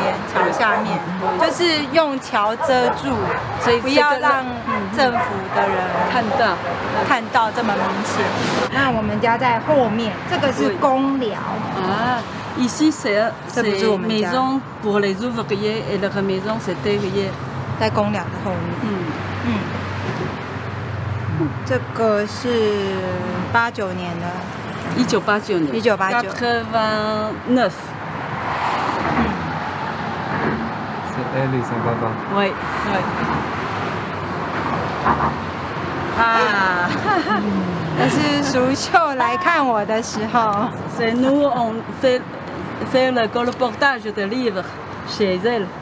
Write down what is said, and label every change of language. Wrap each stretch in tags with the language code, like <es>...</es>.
<zh>就是用桥遮住，所以不要让政府的人看到这么明显。那我们家在后面，这个是公寮啊。</zh> <fr>Ici c'est maison pour les ouvriers et leur maison c'est derrière，</fr> <zh>在公寮的后面。这个是89年的，1989年，89。</zh> <fr>Elle et son papa. Oui.</fr> <zh>啊，那是淑秀来看我的时候。</zh> <fr>C'est nous on fait le colportage de livres chez elle.</fr>